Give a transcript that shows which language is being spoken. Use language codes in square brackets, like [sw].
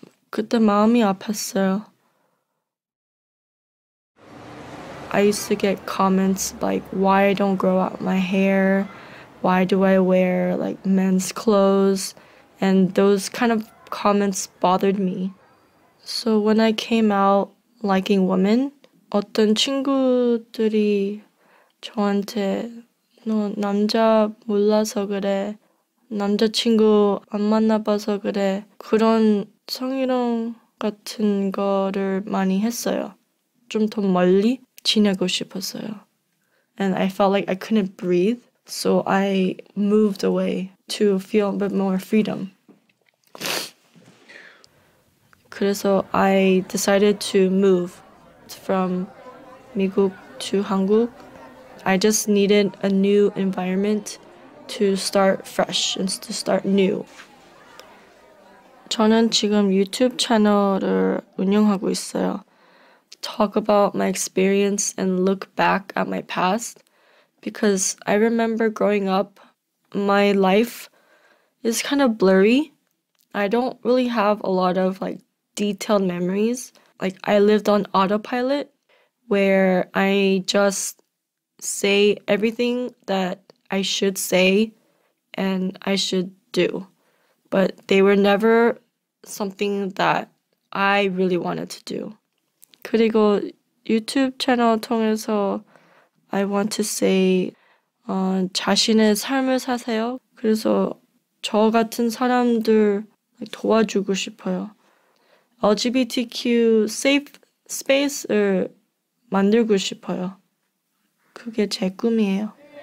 [ko] 그때 마음이 아팠어요. [en] I used to get comments like why I don't grow out my hair, why do I wear like men's clothes, and those kind of comments bothered me. So when I came out liking women, [ko] 어떤 친구들이 저한테 너 남자 몰라서 그래, 남자친구 안 만나봐서 그래, 그런 성희롱 같은 거를 많이 했어요. 좀 더 멀리 지내고 싶었어요. [en] And I felt like I couldn't breathe, so I moved away to feel a bit more freedom. [ko] 그래서 [en] I decided to move from 미국 to 한국. I just needed a new environment to start fresh and to start new. [ko] 저는 지금 유튜브 채널을 운영하고 있어요. [en] Talk about my experience and look back at my past, because I remember growing up, my life is kind of blurry. I don't really have a lot of like detailed memories. Like I lived on autopilot where I just say everything that I should say and I should do. But they were never something that I really wanted to do. [ko] 그리고 유튜브 채널 통해서 [en] I want to say [ko] 자신의 삶을 사세요. 그래서 저 같은 사람들 도와주고 싶어요. LGBTQ safe space를 만들고 싶어요. 그게 제 꿈이에요.